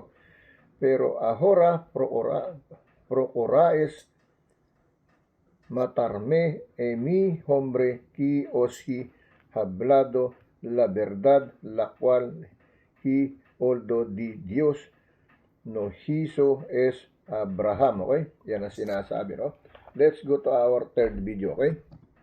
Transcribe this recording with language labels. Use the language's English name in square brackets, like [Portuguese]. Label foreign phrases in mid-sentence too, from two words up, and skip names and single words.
[Spanish] Pero ahora procuráis matarme a mi hombre que os he hablado la verdad, la cual he oído de Dios, no hizo es Abraham, okay? [Filipino] Yan ang sinasabi, no? [English] Let's go to our third video, okay?